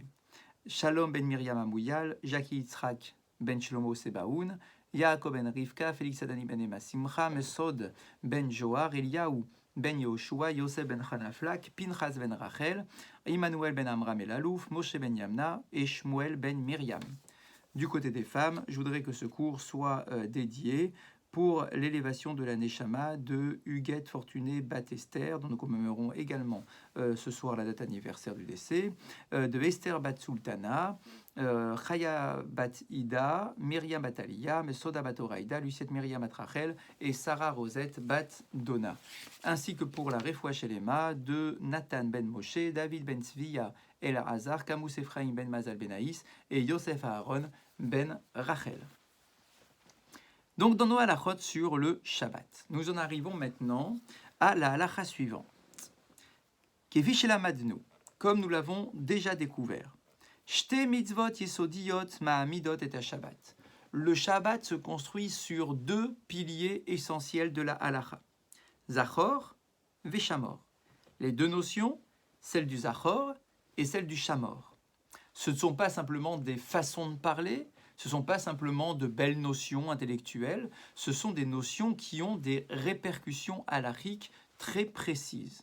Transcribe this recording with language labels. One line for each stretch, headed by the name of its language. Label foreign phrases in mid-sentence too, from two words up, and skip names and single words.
French: Shalom ben Miriam Amouyal, Jackie Yitzhak ben Shlomo Sebaoun, Yaakov ben Rivka, Félix Adani ben Emma Simcha, Mesod ben Joar, Eliaou ben Yoshua, Yosef ben Hanaflak, Pinchas ben Rachel, Emmanuel ben Amram el Alouf, Moshe ben Yamna et Shmuel ben Miriam. Du côté des femmes, je voudrais que ce cours soit dédié pour l'élévation de la Neshama de Huguette Fortuné Bat Esther, dont nous commémorons également ce soir la date anniversaire du décès, de Esther Bat Sultana, Chaya Bat Ida, Myriam Bat Aliyah, Mesoda Bat Oraïda, Luciette Myriam Bat Rachel et Sarah Rosette Bat Donna, ainsi que pour la
Hebrew: רפואה שלמה
French: de Nathan Ben Moshe, David Ben Tzviya El Hazar, Camus Ephraim Ben Mazal Ben Aïs et Yosef Aaron Ben Rachel. Donc dans nos halachot sur le Shabbat, nous en arrivons maintenant à la halacha suivante.
Hebrew: כפי שלמדנו,
French: comme nous l'avons déjà découvert.
Hebrew: שתי מצוות יסודיות מעמידות את שבת.
French: Le Shabbat se construit sur deux piliers essentiels de la halacha.
Hebrew: זכור, ושמור.
French: Les deux notions, celle du Zachor et celle du Shamor. Ce ne sont pas simplement des façons de parler, ce ne sont pas simplement de belles notions intellectuelles, ce sont des notions qui ont des répercussions halachiques très précises.